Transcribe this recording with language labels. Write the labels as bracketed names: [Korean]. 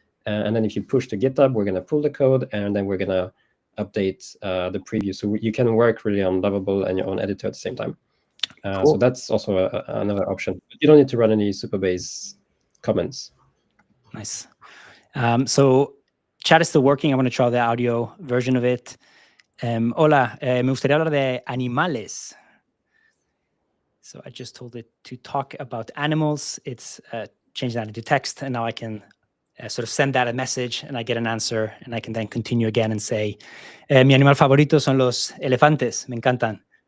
[English] And then if you push to GitHub, we're going to pull the code, and then we're going to update the preview. So you can work really on Lovable and your own editor at the same time. Cool. So that's also another option. You don't need to run any Superbase comments. Nice. So chat is still working. I want to try the audio version of it. [Spanish] Hola, me gustaría hablar de animales. [English] So I just told it to talk about animals. It's changed that into text, and now I can sort of send that a message, and I get an answer, and I can then continue again and say, [Spanish] mi animal favorito son los elefantes, me encantan.